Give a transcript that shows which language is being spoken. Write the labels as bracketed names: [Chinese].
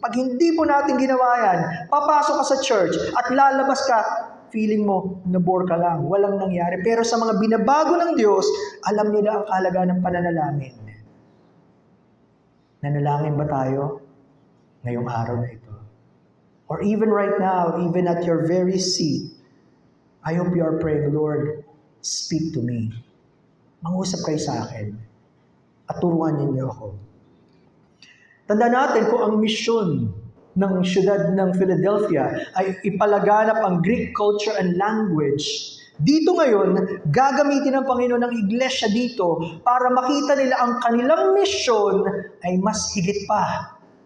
[Filipino] Pag hindi po natin ginawa yan, papasok ka sa church at lalabas ka, feeling mo, nabore ka lang, walang nangyari. Pero sa mga binabago ng Diyos, alam nila ang kahalagaan ng pananalangin. Nanalangin ba tayo ngayong araw na ito? [English] Or even right now, even at your very seat, I hope you are praying, Lord, speak to me. [Filipino] Mangusap kayo sa akin at turuan niyo ako. Tanda natin kung ang misyon ng siyudad ng Philadelphia ay ipalaganap ang [English] Greek culture and language. [Filipino] Dito ngayon, gagamitin ng Panginoon ng iglesia dito para makita nila ang kanilang misyon ay mas higit pa.